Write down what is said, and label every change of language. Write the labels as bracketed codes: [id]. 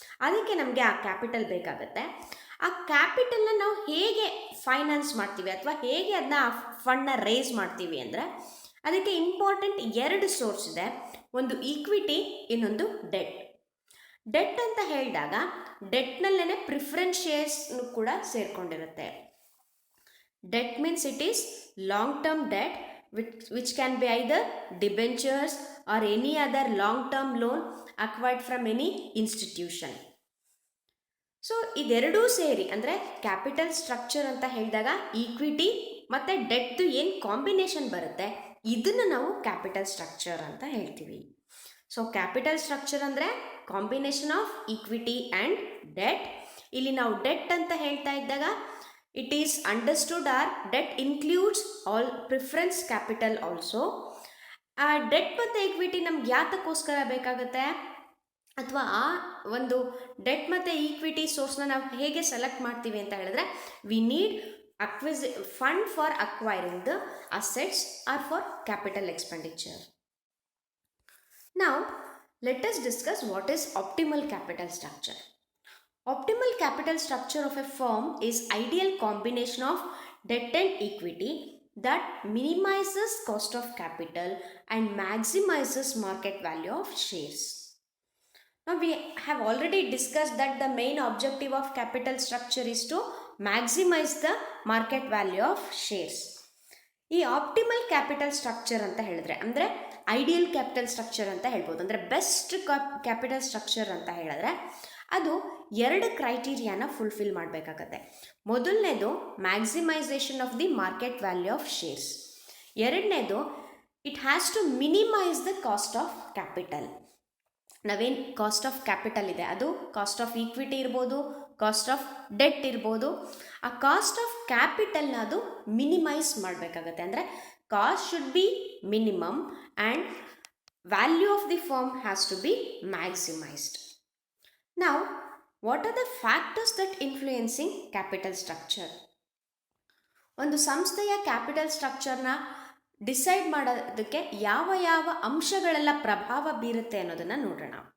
[kn] ಅದಕ್ಕೆ ನಮಗೆ ಆ ಕ್ಯಾಪಿಟಲ್ ಬೇಕಾಗುತ್ತೆ. ಆ ಕ್ಯಾಪಿಟಲ್ನ ನಾವು ಹೇಗೆ ಫೈನಾನ್ಸ್ ಮಾಡ್ತೀವಿ ಅಥವಾ ಹೇಗೆ ಅದನ್ನ ಆ ಫಂಡ್ನ ರೇಸ್ ಮಾಡ್ತೀವಿ ಅಂದರೆ ಅದಕ್ಕೆ ಇಂಪಾರ್ಟೆಂಟ್ ಎರಡು ಸೋರ್ಸ್ ಇದೆ. ಒಂದು ಈಕ್ವಿಟಿ, ಇನ್ನೊಂದು ಡೆಟ್ ಅಂತ ಹೇಳಿದಾಗ ಡೆಟ್ನಲ್ಲೇ ಪ್ರಿಫರೆನ್ಸ್ ಶೇರ್ಸ್ನು ಕೂಡ ಸೇರಿಕೊಂಡಿರುತ್ತೆ. [en] Debt means it is long term debt which can be either debentures or any other long term loan acquired from any institution. [kn] So ಇದೆರಡೂ ಸೇರಿ ಅಂದರೆ ಕ್ಯಾಪಿಟಲ್ ಸ್ಟ್ರಕ್ಚರ್ ಅಂತ ಹೇಳಿದಾಗ ಈಕ್ವಿಟಿ ಮತ್ತು ಡೆಟ್ದು ಏನು ಕಾಂಬಿನೇಷನ್ ಬರುತ್ತೆ ಇದನ್ನು ನಾವು ಕ್ಯಾಪಿಟಲ್ ಸ್ಟ್ರಕ್ಚರ್ ಅಂತ ಹೇಳ್ತೀವಿ. [en] So capital structure ಅಂದರೆ combination of equity and debt. [kn] ಇಲ್ಲಿ ನಾವು ಡೆಟ್ ಅಂತ ಹೇಳ್ತಾ ಇದ್ದಾಗ [en] it is understood our debt includes all preference capital also. [kn] Debt ಮತ್ತು ಈಕ್ವಿಟಿ ನಮ್ಗೆ ಯಾತಕ್ಕೋಸ್ಕರ ಬೇಕಾಗುತ್ತೆ ಅಥವಾ ಆ ಒಂದು ಡೆಟ್ ಮತ್ತು ಈಕ್ವಿಟಿ ಸೋರ್ಸ್ನ ನಾವು ಹೇಗೆ ಸೆಲೆಕ್ಟ್ ಮಾಡ್ತೀವಿ ಅಂತ ಹೇಳಿದ್ರೆ [en] We need fund for acquiring the assets or for capital expenditure. ನಾವು let us discuss what is optimal capital structure. Optimal capital structure of a firm is ideal combination of debt and equity that minimizes cost of capital and maximizes market value of shares. Now we have already discussed that the main objective of capital structure is to maximize the market value of shares. [kn] ಈ optimal capital structure ಅಂತ ಹೇಳಿದ್ರೆ ಅಂದರೆ ideal capital structure ಅಂತ ಹೇಳ್ಬೋದು. ಅಂದರೆ best capital structure ಅಂತ ಹೇಳಿದ್ರೆ ಅದು ಎರಡು ಕ್ರೈಟೀರಿಯಾನ ಫುಲ್ಫಿಲ್ ಮಾಡಬೇಕಾಗತ್ತೆ. [en] ಮೊದಲನೇದು maximisation of the market value of shares. ಎರಡನೇದು it has to minimise the cost of capital. [kn] ನಾವೇನು ಕಾಸ್ಟ್ ಆಫ್ ಕ್ಯಾಪಿಟಲ್ ಇದೆ ಅದು ಕಾಸ್ಟ್ ಆಫ್ ಈಕ್ವಿಟಿ ಇರ್ಬೋದು, ಕಾಸ್ಟ್ ಆಫ್ ಡೆಟ್ ಇರ್ಬೋದು. ಆ ಕಾಸ್ಟ್ ಆಫ್ ಕ್ಯಾಪಿಟಲ್ನ ಅದು ಮಿನಿಮೈಸ್ ಮಾಡಬೇಕಾಗತ್ತೆ. [en] ಅಂದರೆ cost should be minimum and value of the firm has to be maximised. Now, what are the factors that influencing capital structure? [kn] ಒಂದು ಸಂಸ್ಥೆಯ ಕ್ಯಾಪಿಟಲ್ ಸ್ಟ್ರಕ್ಚರ್ನ decide ಮಾಡೋದಕ್ಕೆ ಯಾವ ಯಾವ ಅಂಶಗಳೆಲ್ಲ ಪ್ರಭಾವ ಬೀರುತ್ತೆ ಅನ್ನೋದನ್ನು ನೋಡೋಣ.